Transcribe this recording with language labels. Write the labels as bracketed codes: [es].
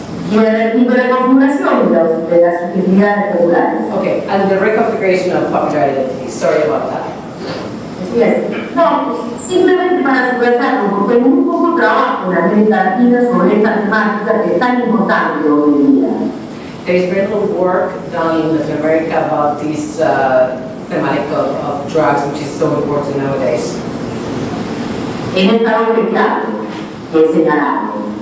[es] Y la reconfiguración de las subjetividades populares. [en] Okay, and the reconfiguration of popular identities. Sorry about that. [es] No, simplemente para subrayarlo, porque hay muy poco trabajo en América Latina sobre esta temática que es tan importante hoy en día. [en] There is very little work done in Latin America about this thematic of drugs, which is so important nowadays. [es] En esta doble clave que he señalado.